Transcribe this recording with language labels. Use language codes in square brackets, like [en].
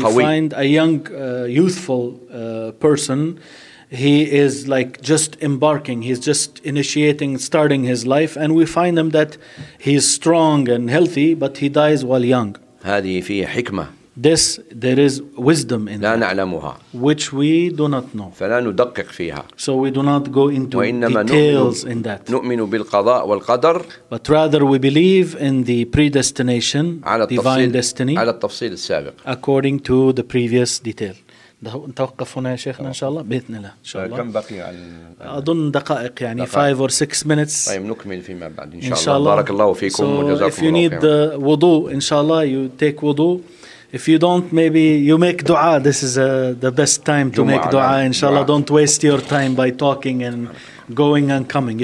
[en] We find a young youthful person. He is like just embarking. He's just initiating, starting his life. And we find him that he is strong and healthy, but he dies while young. [ar] هذه فيها حكمة. [en] This, there is wisdom in [ar] لا نعلمها. [en] Which we do not know. [ar] فلا ندقق فيها. [en] So we do not go into details in that. [ar] نؤمن بالقضاء والقدر. [en] But rather we believe in the predestination, divine destiny. [ar] على التفصيل السابق. [en] According to the previous detail. [ar] نتوقف هنا يا شيخنا إن شاء الله بإذن الله. إن شاء الله. كم بقي على؟ أظن دقائق يعني [en] five or six minutes. [ar] طيب نكمل فيما بعد إن شاء الله. بارك الله فيكم وجزاكم الله خير. [en] So if you need wudu, [ar] إن شاء الله [en] you take wudu. If you don't, maybe you make dua. This is the best time to make dua. Inshallah, don't waste your time by talking and going and coming.